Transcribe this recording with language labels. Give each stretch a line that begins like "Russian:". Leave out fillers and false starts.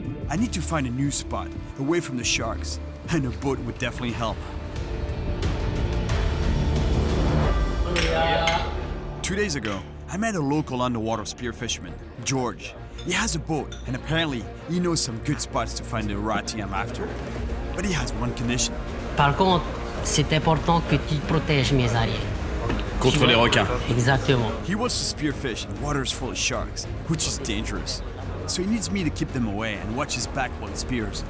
English: I need to find a new spot away from the sharks, and a boat would definitely help. 2 days ago, I met a local underwater spear fisherman, George. He has a boat, and apparently he knows some good spots to find the Agouti I'm after. But he has one condition.
French: Par contre, c'est important que tu protèges mes ariens. Contre les requins. Exactement.
English: He wants to spearfish in waters full of sharks, which is dangerous. So he needs me to keep them away and watch his back while he spears.